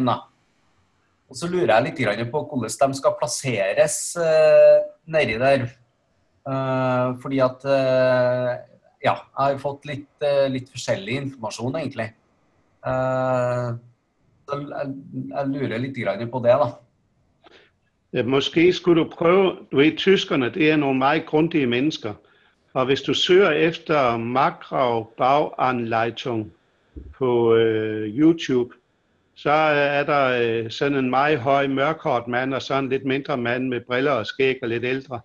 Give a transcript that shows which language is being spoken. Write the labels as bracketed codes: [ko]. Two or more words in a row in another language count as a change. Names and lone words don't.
[no] Og så lurer jeg litt på hvordan de skal plasseres nedi der. Fordi at, ja, jeg har fått litt forskjellig informasjon egentlig. Så jeg lurer litt på det da. [da] Måske skulle du prøve, du ved, tyskerne, det nogle meget grundige mennesker, og hvis du søger efter Makro-Bauanleitung på YouTube, så der sådan en meget høj mørkhåret mand, og så en lidt mindre mand med briller og skæg og lidt ældre.